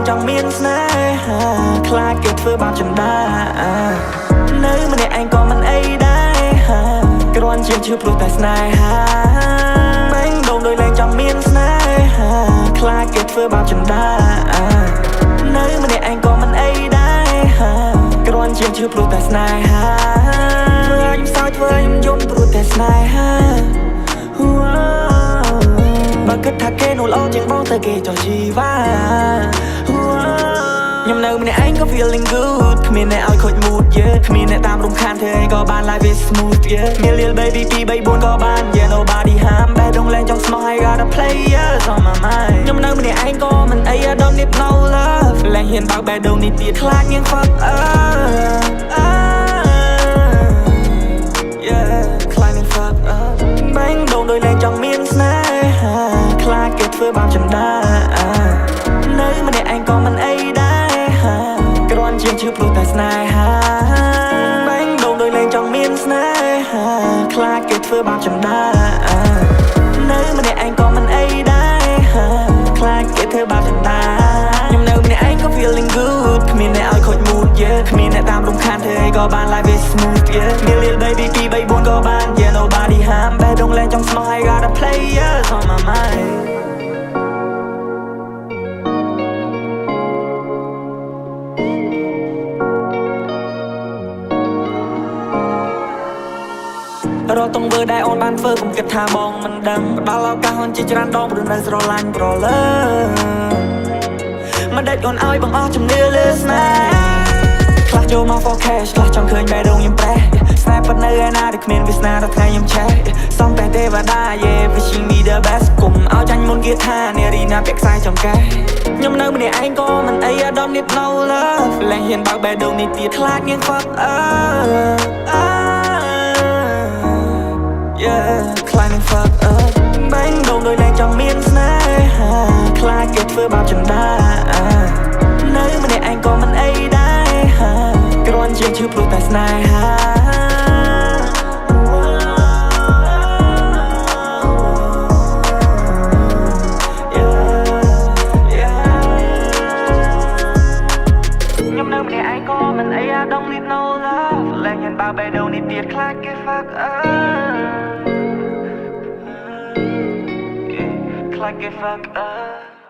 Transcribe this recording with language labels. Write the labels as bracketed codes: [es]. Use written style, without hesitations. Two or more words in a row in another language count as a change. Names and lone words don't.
[km] មានស្នេហាខ្លាចគេធ្វើបាបចិន្តានៅម្នាក់ឯងក៏មិនអីដែរគ្រាន់ជាឈឺព្រោះតែស្នេហាបែងដងដោយលែងចង់មានស្នេហាខ្លាចគេធ្វើបាបចិន្តានៅម្នាក់ឯងក៏មិនអីដែរគ្រាន់ជាឈឺព្រោះតែស្នេហាធ្វើឲ្យខ្ញុំសើចធ្វើឲ្យខ្ញុំយំព្រោះតែស្នេហា បើគិតថាគេនោះល្អជាងបងទៅគេចោះជីវ៉ាខ្ញុំនៅម្នាក់ឯងក៏ [en] feeling good [km] គ្មានអ្នកឲ្យខូច mood គ្មានអ្នកតាមរំខានធ្វើអីក៏បាន [en] life is smooth [km] មាន [en] lil baby [km] 2 3 4ក៏បាន [en] yeah nobody harm [km] បែរដងលែងចង់ស្មោះ [en] I got a players on my mind [km] ខ្ញុំនៅម្នាក់ឯងក៏មិនអី [en] I don't need no love [km] លែងហ៊ានបើកបែរដងនេះទៀតខ្លាចនាង fuck ខ្លាចនាង fuck បែងដងដោយលែងចង់មានស្នេហាខ្លាចគេធ្វើបាបចិន្តានៅម្នាក់ឯងក៏មិនអីដែរគ្រាន់ ជាឈឺព្រោះតែស្នេហាបែងដងដោយលែងចង់មានស្នេហាខ្លាចគេធ្វើបាបចិន្តានៅម្នាក់ឯងក៏មិនអីដែរខ្លាចគេធ្វើបាបចិន្តាខ្ញុំនៅម្នាក់ឯងក៏ [en] feeling good [km] គ្មានអ្នកឲ្យខូច mood គ្មានអ្នកតាមរំខានធ្វើអីក៏បាន [en] life is smooth [km] មាន [en] lil baby [km] 2 3 4ក៏បាន [en] yeah nobody harm [km] បែរដងលែងចង់ស្មោះ [en] I got a players on my mind [km] រត់តងវើដែលអូនបានធ្វើកុំគិតថាបងមិនដឹងផ្ដល់ឱកាសអូនជាច្រើនដងព្រោះនៅស្រឡាញ់ប្រលើ មិនដេចអូនឲ្យបងអស់ជំនឿលើស្នេហ៍ខ្លះចូលមក [en] for cash [km] ខ្លះចង់ឃើញបែរដងខ្ញុំប្រេះស្នេហ៍ប៉ុណ្ណឹងឯណាដែលគ្មានវាសនាដល់ថ្ងៃខ្ញុំឆេះសំតែទេវតា [en] yeah wishing me the best [km] គុំឲ្យចាញ់មុនគេថានារីណាពាក់ខ្សែចង្កេះខ្ញុំនៅម្នាក់ឯងក៏មិនអី [en] I don't need no love [km] លែងហ៊ានបើកបែរដងនេះទៀតខ្លាចនាង fuck ខ្លាចនឹង [en] fuck up [km] បែងដងដោយលែងចង់មានស្នេហាខ្លាចគេធ្វើបាបចិន្តានៅម្នាក់ឯងក៏មិនអីដែរគ្រាន់ជាឈឺព្រោះតែស្នេហា ខ្ញុំនៅម្នាក់ឯងក៏មិនអី [en] I don't need no love [km] លែងហ៊ានបើកបែរដងនេះទៀតខ្លាចគេ [en] fuck up like a fuck up